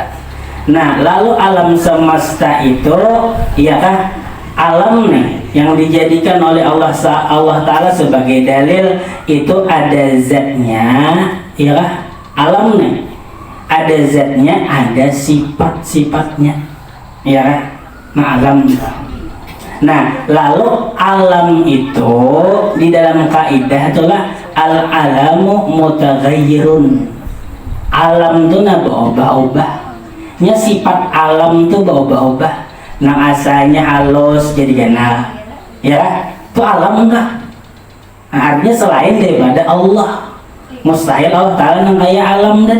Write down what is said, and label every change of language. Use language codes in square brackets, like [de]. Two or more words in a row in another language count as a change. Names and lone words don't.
[bjn] Nah lalu alam semesta itu ya kah alam nih yang dijadikan oleh Allah Ta'ala sebagai dalil itu ada zatnya ya kah alam nih ada zatnya ada sifat-sifatnya ya kah. Nah alam. Nah, lalu alam itu di dalam kaidah itulah [ar] العالم متغير. [bjn] Alam itu berubah-ubah. Nya sifat alam itu berubah-ubah. Nah, asalnya halus jadi ganal. Ya, itu alam enggak? Nah, artinya selain daripada Allah. Mustahil Allah Ta'ala nang kaya alam dah.